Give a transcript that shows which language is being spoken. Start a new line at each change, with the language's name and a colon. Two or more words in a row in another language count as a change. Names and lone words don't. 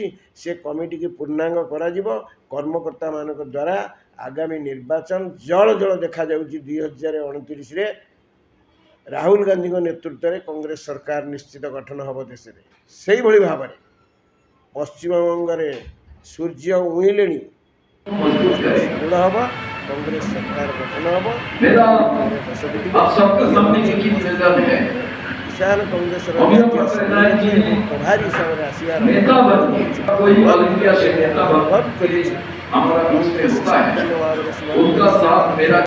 Odia: ସେ କମିଟିକି ପୂର୍ଣ୍ଣାଙ୍ଗ କରାଯିବ କର୍ମକର୍ତ୍ତାମାନଙ୍କ ଦ୍ୱାରା। ଆଗାମୀ ନିର୍ବାଚନ ଜଳ ଦେଖାଯାଉଛି 2029ରେ ରାହୁଲ ଗାନ୍ଧୀଙ୍କ ନେତୃତ୍ୱରେ କଂଗ୍ରେସ ସରକାର ନିଶ୍ଚିତ ଗଠନ ହେବ ଦେଶରେ। ସେଇଭଳି ଭାବରେ ପଶ୍ଚିମବଙ୍ଗରେ ସୂର୍ଯ୍ୟ ଉଇଁଲେଣି,
Hindi: मजबूत करें।
Odia: ସୁଦୃଢ଼ ହେବ, କଂଗ୍ରେସ ସରକାର ଗଠନ ହେବ।
Hindi: मेरा
Odia: ଦଶଟି
Hindi: आप सबके सामने एक ही निवेदन है,
Odia: किसान कଂଗ୍ରେସର
Hindi: अभी हम
Odia: ଜାତୀୟ
Hindi: पत्रकार जी
Odia: ସମ୍ମିଳନୀ
Hindi: ने
Odia: ଏବଂ ପ୍ରଭାରୀ ହିସାବରେ ଆସିବାର
Hindi: नेता बनिए, कोई ऑल इंडिया से नेता
Odia: ଅନୁରୋଧ
Hindi: बनने के लिए
Odia: କରିଛି।
Hindi: हमारा बीच में
Odia: କଂଗ୍ରେସ
Hindi: होता है,
Odia: ସମ୍ପୂର୍ଣ୍ଣ ଭାବରେ
Hindi: उनका साथ मेरा